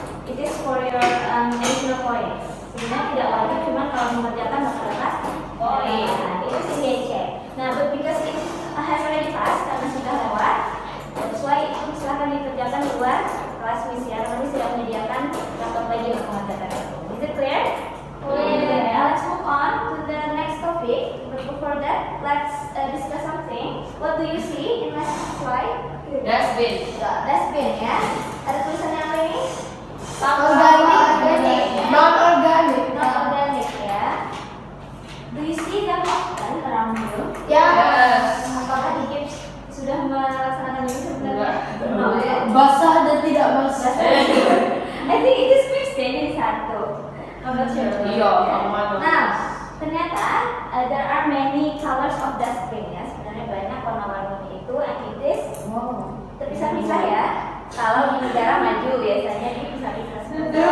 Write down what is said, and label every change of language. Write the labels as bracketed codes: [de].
[en] It is for your additional points. [id] Sebenarnya tidak wajib, cuman kalau mengerjakan bakal dapat poin. Nah, itu sih dia cek. Nah, [en] but because it has already passed [id] karena sudah lewat, [en] that's why [id] itu silahkan dikerjakan di luar kelas Miss ya. Kami sudah menyediakan laptop lagi untuk mengerjakan itu. [en] Is it clear? Clear. Now let's move on to the next topic. But before that, let's discuss something. What do you see in my slide? Dustbin. [id] Dustbin ya. Ada tulisannya apa ini? [en] Organic. Non-organic. Non-organic ya. Do you see them often around you? Yes. [id] Apakah di GIPS sudah melaksanakan ini sebenarnya? Belum. Basah dan tidak basah. [en] I think it is mixed ya, [id] jadi satu. [en] I'm not sure. [id] Iya, sama. Nah, ternyata [en] there are many colors of dustbin ya. [id] Sebenarnya banyak warna-warninya itu, [en] and it is [id] terpisah-pisah ya. Kalau di negara maju biasanya dipisah-pisah semua.